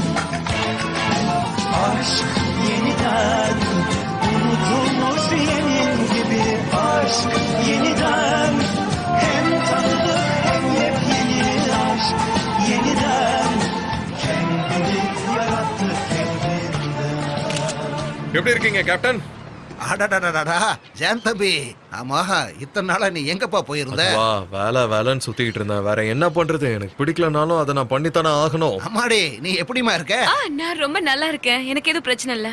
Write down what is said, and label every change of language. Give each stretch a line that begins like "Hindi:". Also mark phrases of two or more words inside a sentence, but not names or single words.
Turkish: Aşk yeniden unutulmuş yemin gibi aşk yeniden hem tanıdık hem yepyeni aşk yeniden kendini yarattı kendinden.
Tamil: எப்படி இருக்கீங்க கேப்டன்? அடடடடடா ஜெயந்த் தம்பி, ஆமா இத்தனை நாளா நீ எங்கப்பா போயிருந்த? வா, வேலைன்னு சுத்திட்டு இருந்தேன். வேற என்ன பண்றது? எனக்கு பிடிக்கலனாலும் அதை நான் பண்ணித்தானே ஆகணும். அம்மாடி, நீ எப்படிமா இருக்க? நான் ரொம்ப நல்லா இருக்கேன். எனக்கு எதுவும் பிரச்சனை இல்ல.